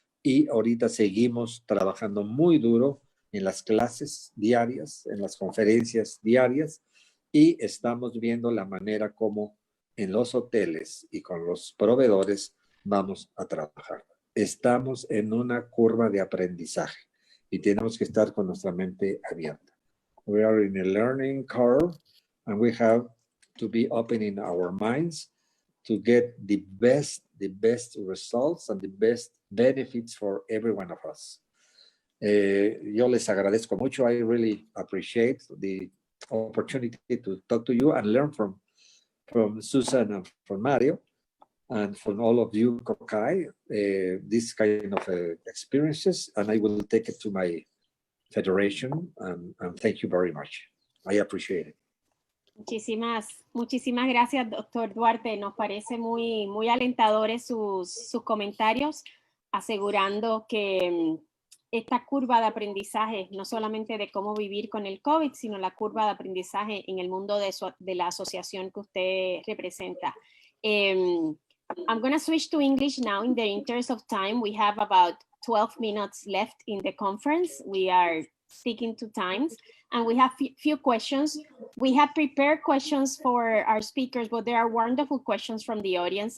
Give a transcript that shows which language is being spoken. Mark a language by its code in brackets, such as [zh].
[es] y ahorita seguimos trabajando muy duro en las clases diarias, en las conferencias diarias y estamos viendo la manera como en los hoteles y con los proveedores vamos a trabajar. Estamos en una curva de aprendizaje y tenemos que estar con nuestra mente abierta. [en] We are in a learning curve and we have to be opening our minds to get the best results and the best benefits for every one of us. [es] Yo les agradezco mucho. [en] I really appreciate the opportunity to talk to you and learn from Susan and from Mario and from all of you, Cocay, this kind of experiences, and I will take it to my federation, and thank you very much. I appreciate it. [es] Muchísimas gracias, doctor Duarte. Nos parece muy alentadores sus comentarios, asegurando que esta curva de aprendizaje, no solamente de cómo vivir con el COVID, sino la curva de aprendizaje en el mundo de la asociación que usted representa. [en] I'm going to switch to English now in the interest of time. We have about 12 minutes left in the conference. We are sticking to times and we have few questions. We have prepared questions for our speakers, but there are wonderful questions from the audience.